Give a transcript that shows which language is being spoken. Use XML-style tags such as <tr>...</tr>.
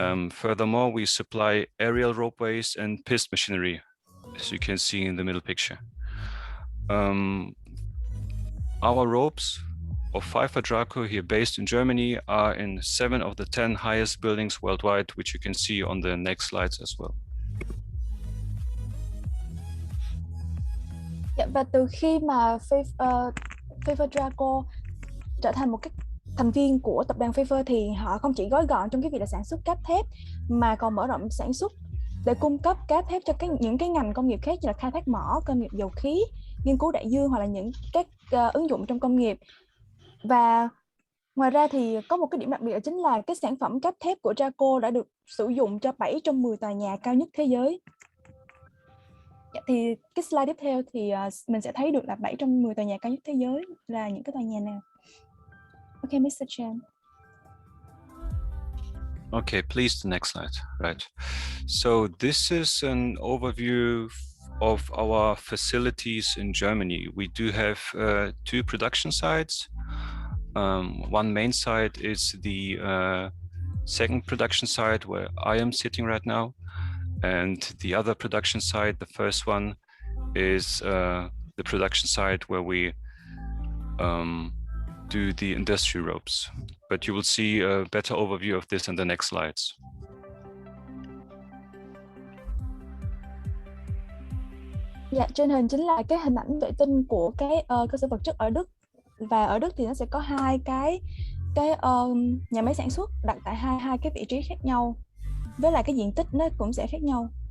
<en>Furthermore, we supply aerial ropeways and piston machinery, as you can see in the middle picture. Our ropes of Pfeifer Drako here based in Germany are in 7 of the 10 highest buildings worldwide, which you can see on the next slides as well.</en> <vi>Và từ khi mà Pfeifer Drako trở thành một cái thành viên của tập đoàn Pfeifer thì họ không chỉ gói gọn trong cái việc là sản xuất cáp thép mà còn mở rộng sản xuất để cung cấp cáp thép cho những cái ngành công nghiệp khác như là khai thác mỏ, công nghiệp dầu khí, nghiên cứu đại dương hoặc là những các ứng dụng trong công nghiệp. Và ngoài ra thì có một cái điểm đặc biệt đó chính là cái sản phẩm cáp thép của Drako đã được sử dụng cho 7 trong 10 tòa nhà cao nhất thế giới. Thì cái slide tiếp theo thì mình sẽ thấy được là 7 trong 10 tòa nhà cao nhất thế giới là những cái tòa nhà nào.</vi> <en>Okay, Mr. Chan. Okay, please, the next slide. Right. So this is an overview of our facilities in Germany. We do have 2 production sites. One main site is the second production site where I am sitting right now. And the other production site, the first one, is the production site where we do the industry ropes. But you will see a better overview of this in the next slides.</en> <vi>Dạ, trên hình chính là cái hình ảnh vệ tinh của cái cơ sở vật chất ở Đức, và ở Đức thì nó sẽ có hai cái nhà máy sản xuất đặt tại hai cái vị trí khác nhau, với lại cái diện tích nó cũng sẽ khác nhau.</vi>